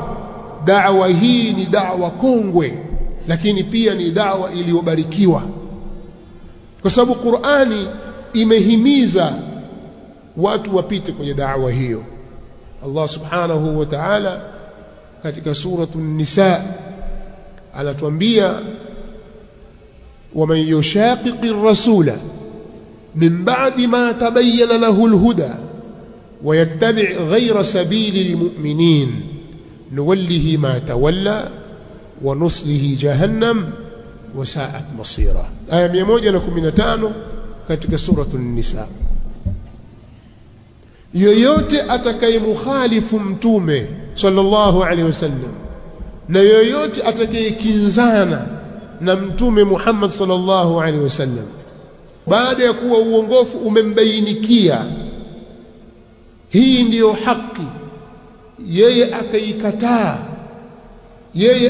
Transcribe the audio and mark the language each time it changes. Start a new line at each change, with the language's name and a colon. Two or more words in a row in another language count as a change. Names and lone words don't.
Swahili: Da'wa hii ni da'wa kongwe, lakini pia ni da'wa iliyobarikiwa, kwa sababu Qur'ani imehimiza watu wapite kwenye da'wa hiyo. Allah
Arabic: سبحانه وتعالى
Swahili: katika suratu Nisa anatuambia,
Arabic: ومن يشاقق الرسول من بعد ما تبين له الهدى ويتبع غير سبيل المؤمنين نوله ما تولى ونصله جهنم وساءت مصيرا.
Swahili: آية 115 katika suratu Nisa. Yoyote atakayemukhalifu mtume
Arabic: صلى الله عليه وسلم
Swahili: na yoyote atakayekinzana na mtume Muhammad
Arabic: صلى الله عليه وسلم
Swahili: baada ya kuwa uongofu umembainikia, hii ndiyo haki, yeye akaikataa, yeye